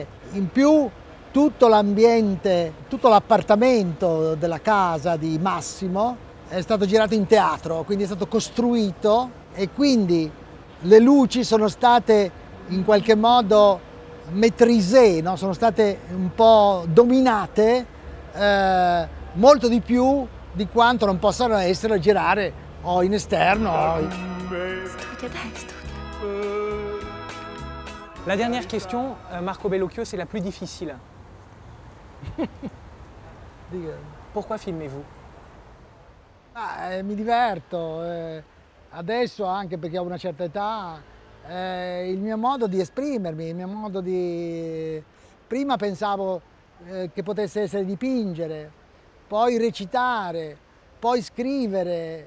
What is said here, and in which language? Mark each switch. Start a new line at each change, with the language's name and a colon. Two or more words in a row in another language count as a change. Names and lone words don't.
Italian: In più tutto l'ambiente, tutto l'appartamento della casa di Massimo è stato girato in teatro, quindi è stato costruito e quindi le luci sono state in qualche modo maîtrisée, no? Sono state un po' dominate molto di più di quanto non possano essere a girare o in esterno. Studia, dai, studia.
French: La dernière question, Marco Bellocchio, c'est la plus difficile. Pourquoi filmez-vous?
Italian: Mi diverto, adesso anche perché ho una certa età. Il mio modo di esprimermi, il mio modo di... Prima pensavo che potesse essere dipingere, poi recitare, poi scrivere.